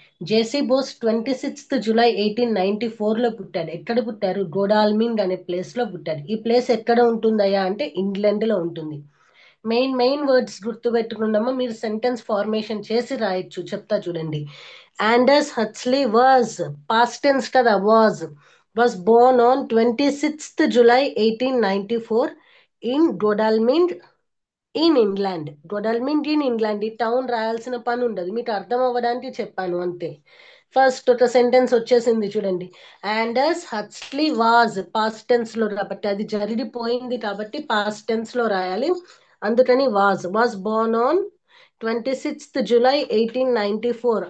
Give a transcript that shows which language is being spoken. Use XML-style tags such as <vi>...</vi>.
<te>జేసీ Bose 26th July 1894లో పుట్టాడు. ఎక్కడ పుట్టారు? గోడాల్మింగ్ అనే ప్లేస్ లో పుట్టాడు. ఈ ప్లేస్ ఎక్కడ ఉంటుందయ్యా అంటే ఇంగ్లాండ్ లో ఉంటుంది. Main words గుర్తుపెట్టుకున్నామా? మీరు సెంటెన్స్ ఫార్మేషన్ చేసి రాయొచ్చు. చెప్తా చూడండి. Anders Huxley was, past tense కదా, was</te> <en>was born on 26th July 1894 in Godalming in England.</en> <te>ఈ టౌన్ రాయాల్సిన పని ఉండదు, మీకు అర్థం అవ్వడానికి చెప్పాను అంతే. ఫస్ట్ ఒక సెంటెన్స్ వచ్చేసింది చూడండి. Anders Huxley was past tense లో, కాబట్టి అది జరిగిపోయింది కాబట్టి పాస్ట్ టెన్స్ లో రాయాలి.</te> <en>అందుకని was born on 26th July 1894.</en>